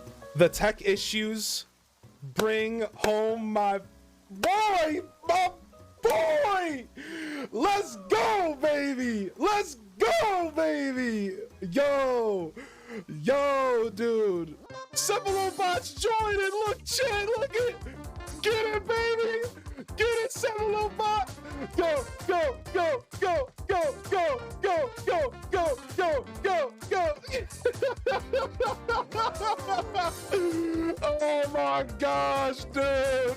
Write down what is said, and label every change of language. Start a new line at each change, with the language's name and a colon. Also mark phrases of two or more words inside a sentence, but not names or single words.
English: The tech issues bring home my boy, my boy. Let's go, baby. Let's go, baby. Yo, dude. Semilobot's joining. Look, Chan, look it. Get it, baby. Get it, Semilobot. Go, go, go, go, go, go, go, go, go, go, go, go. Oh my gosh, dude.